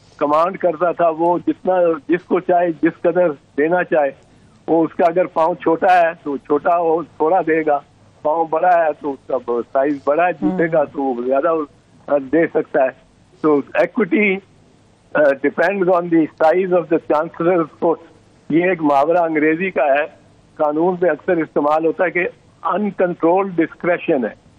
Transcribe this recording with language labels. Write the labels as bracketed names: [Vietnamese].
[Urdu] Command کرتا تھا وہ جس کو چاہے جس قدر دینا چاہے وہ اس کا اگر پاؤں چھوٹا ہے تو چھوٹا وہ تھوڑا دے گا, پاؤں بڑا ہے تو اس کا سائز بڑا ہے جوتے کا تو وہ زیادہ دے سکتا ہے. تو [English] Equity depends on the size of the chancellor foot. [Urdu] یہ ایک محاورہ انگریزی کا ہے, قانون میں اکثر استعمال ہوتا ہے کہ [English] uncontrolled discretion [Urdu] ہے.